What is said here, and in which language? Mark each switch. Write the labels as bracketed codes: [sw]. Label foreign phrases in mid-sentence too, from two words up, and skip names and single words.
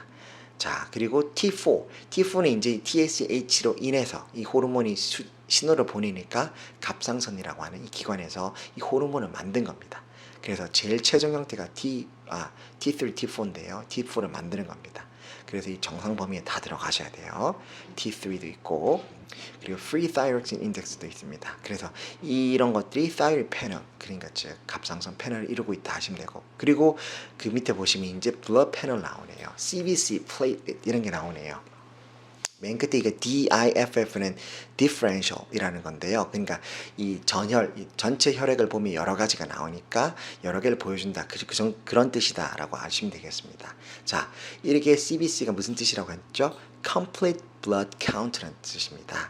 [ko] 자, 그리고 T4는 이제 TSH로 인해서 이 호르몬이 신호를 보내니까 갑상선이라고 하는 이 기관에서 이 호르몬을 만든 겁니다. 그래서 제일 최종 형태가 T3, T4인데요. T4를 만드는 겁니다. 그래서 이 정상 범위에 다 들어가셔야 돼요. T3도 있고, 그리고 [en] Free Thyroxine Index [ko] 도 있습니다. 그래서 이런 것들이 [en] thyroid panel, [ko] 그러니까 즉 갑상선 패널을 이루고 있다 하시면 되고, 그리고 그 밑에 보시면 이제 [en] blood panel [ko] 나오네요. CBC, platelet 이런 게 나오네요. 맨 끝에 이게 DIFF는 differential이라는 건데요. 그러니까 이 전체 혈액을 보면 여러 가지가 나오니까 여러 개를 보여준다. 그런 뜻이다라고 아시면 되겠습니다. 자, 이렇게 CBC가 무슨 뜻이라고 했죠? [en] Complete Blood Count [ko] 라는 뜻입니다.